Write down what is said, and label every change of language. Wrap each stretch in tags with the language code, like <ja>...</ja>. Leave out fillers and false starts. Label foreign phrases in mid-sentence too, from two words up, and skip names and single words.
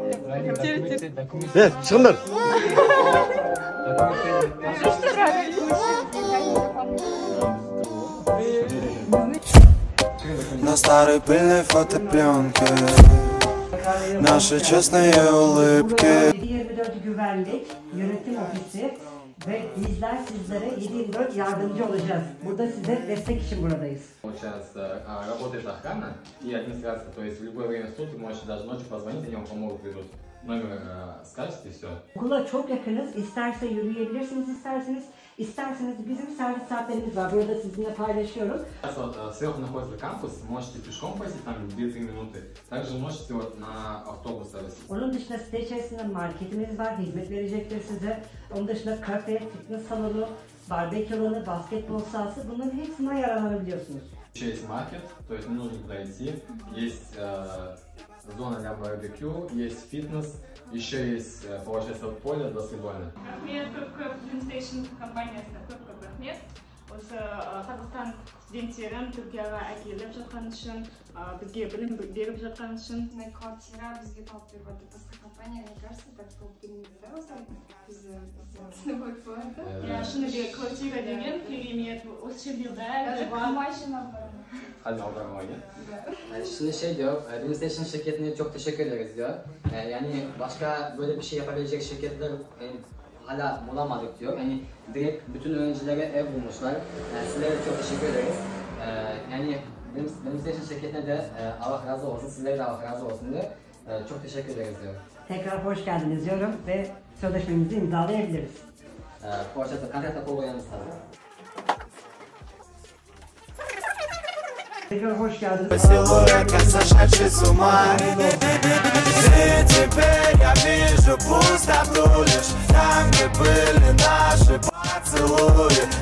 <tr>Çıkınlar.</tr> <ru>На старой пыльной фотопленке наши честные улыбки.</ru> <tr>7/24 Güvenlik Yönetim Ofisi ve bizler sizlere 7/24 yardımcı olacağız. Burada size destek için buradayız.</tr> <ru>Сейчас работает охрана и администрация, то есть в любое время суток можете даже ночью позвонить, они вам помогут, придут. Номер скажете и все.</ru> <tr>Okula çok yakınız. İsterse yürüyebilirsiniz isterseniz bizim servis saatlerimiz var. Burada sizinle paylaşıyorum.</tr> <ru>Сверху находится кампус, можете пешком пойти там 2-3 минуты. Также можете вот на автобус завести.</ru> <tr>Onun dışında site içerisinde marketimiz var, hizmet verecektir size. Onun dışında kafe, fitness salonu, barbekü alanı, basketbol sahası, bunların hepsine yararlanabiliyorsunuz.</tr> <ru>Еще есть маркет, то есть не нужно туда идти. Есть зона для барбекю, есть фитнес, еще есть, получается, поле баскетбольное.</ru> <kk>Рахмет, Dreamstation компаниясына көп рахмет. Осы Қазақстан студенттерін Түркияға әкеліп жатқан үшін, бізге білім беріп жатқан үшін. Квартира бізге тауып беріп отыр. Басқа компания,</kk> <ru>мне кажется,</ru> <kk>так тауып бермейді, да, осылай? Біз сыныбой болады. Иә, шынымен квартира деген керемет, осы жерде бәрі бар. Машина бар.</kk> <tr>Hadi oturmaya gel. Şimdi şey diyor, Dreamstation şirketine çok teşekkür ederiz diyor. Yani başka böyle bir şey yapabilecek şirketler hala bulamadık diyor. Yani direkt bütün öğrencilere ev bulmuşlar. Sizlere çok teşekkür ederiz. Yani Dreamstation şirketine de Allah razı olsun, sizlere de Allah razı olsun diyor. Çok teşekkür ederiz diyor. Tekrar hoş geldiniz diyorum ve sözleşmemizi imzalayabiliriz. Poşete kontrata koyuyoruz tabii. Tekrar hoş geldiniz.</tr> <ru>Силуэт, как сошедший с ума. И теперь я вижу пустоту лишь там, где были наши поцелуи.</ru>